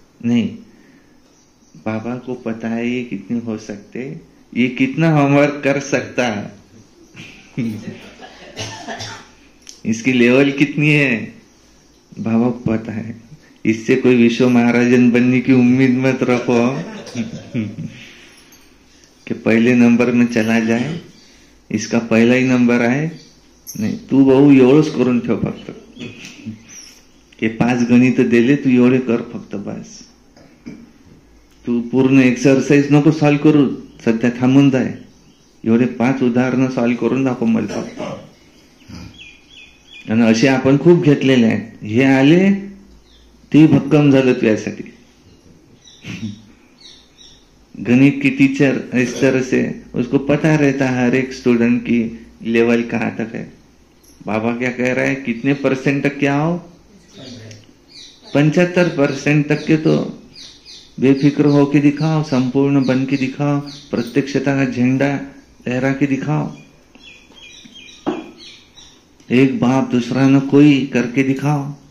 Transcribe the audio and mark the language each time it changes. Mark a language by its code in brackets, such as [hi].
[hi] नहीं, बाबा को पता है ये कितने हो सकते, ये कितना होमवर्क कर सकता है इसकी लेवल कितनी है बाबा को पता है। इससे कोई विश्व महाराजन बनने की उम्मीद मत रखो कि पहले नंबर में चला जाए, इसका पहला ही नंबर आए। [mr] नाही, तू भाऊ एवढंच करून ठेव फक्त, हे 5 गणित दिले तू एवढे कर फक्त बस। तू पूर्ण एक्सरसाइज नको सॉल्व करू, सध्या थांबून जाय, एवढे 5 उदाहरणं सॉल्व करून दाखव मला फक्त। आणि असे आपण खूप घेतलेले आहेत, हे आले ते भक्कम झालं तुझ्यासाठी। [hi] गणित की टीचर इस तरह से उसको पता रहता है हर एक स्टूडेंट की लेवल कहाँ तक है। बाबा क्या कह रहा है, कितने % तक क्या आओ, 75% तक के तो बेफिक्र होके दिखाओ, संपूर्ण बन के दिखाओ, प्रत्यक्षता का झंडा लहरा के दिखाओ, एक बाप दूसरा न कोई करके दिखाओ।